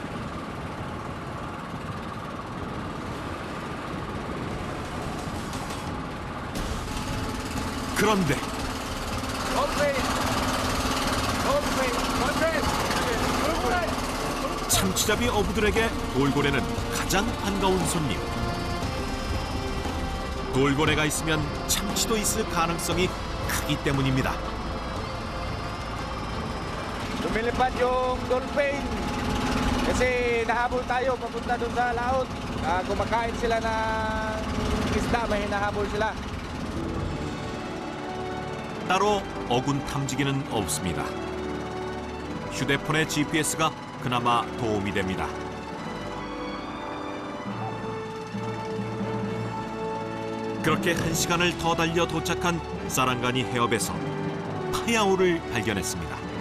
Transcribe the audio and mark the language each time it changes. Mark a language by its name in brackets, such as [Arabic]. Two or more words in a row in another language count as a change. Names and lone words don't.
[Korean] 그런데 참치잡이 어부들에게 돌고래는 가장 반가운 손님. 돌고래가 있으면 참치도 있을 가능성이 크기 때문입니다. [Filipino] Lumilipad yung dolphin. Kasi nahabol tayo papunta doon sa laot. Kumakain sila ng isda, may hinahabol sila. [Korean] 따로 어군 탐지기는 없습니다. 휴대폰의 GPS가 그나마 도움이 됩니다. 그렇게 1시간을 더 달려 도착한 사랑가니 해협에서 파야오를 발견했습니다.